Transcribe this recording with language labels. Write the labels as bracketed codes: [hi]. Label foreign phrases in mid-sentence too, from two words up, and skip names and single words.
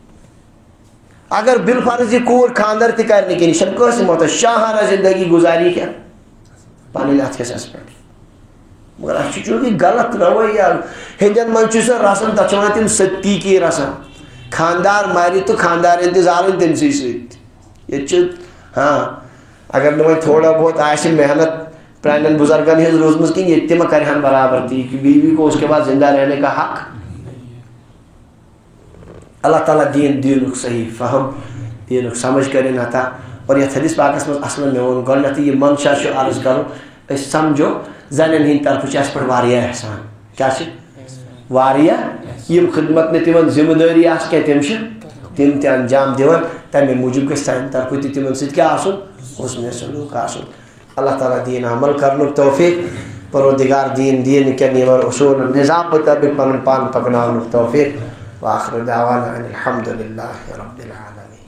[ks] اگر بالفرض یہ کوٗر خانٛدر تہِ کرِ نہٕ کِہیٖنۍ یہِ چھنہٕ کٲنٛسہِ محتاج شاہانہ زندگی گُزاری کیٛاہ پنٕنۍ اتھ حصس پٮ۪ٹھ مگر اَسہِ چھُ چوٗنٛکہِ غلط رویہ ہیٚندٮ۪ن منٛز چھُ سۄ رسم تتھ چھِ ونان تِم [ur] ستی کی رسم [ks] خانٛدار مرِ تہٕ خانٛدارٮ۪ن تہِ زالٕنۍ تٔمسٕے سۭتۍ ییٚتہِ چھُ ہاں اگر نہٕ وۄنۍ تھوڑا بہت آسہِ محنت پرانٮ۪ن بزرگن ہٕنٛز روٗزمٕژ کِہیٖنۍ ییٚتہِ تہِ ما کرہن برابر تی [ur] کہ بیوی کو اس کے بعد زندہ رہنے کا حق [ks] اللہ تعالیٰ دینُک صحیح فہم دینُک سمجھ کرن عطا اور یتھ حدیث پاکس منٛز اصلن مےٚ ووٚن گۄڈنیٚتھٕے یہِ منشا چھُ عرض کرُن أسۍ سمجھو زنٮ۪ن ہٕنٛدِ طرفہٕ چھُ اَسہِ پٮ۪ٹھ واریاہ احسان کیٛاہ چھِ واریاہ یِم خدمت نہٕ تِمن ذمہٕ دٲری آسہِ کینٛہہ تِم چھِ تِم تہِ انجام دِوان تمے موٗجوٗب گژھِ سانہِ طرفہٕ تہِ تِمن سۭتۍ کیٛاہ آسُن حُسنِ سلوٗک آسُن اللہ تعالیٰ دین عمل کرنُک توفیق پروردگار دین کٮ۪ن یِمن اصوٗلن نظام مطٲبق پنُن پان پکناونُک توفیق [ar] وآخر دعوانا ان الحمد للہ رب العالمین.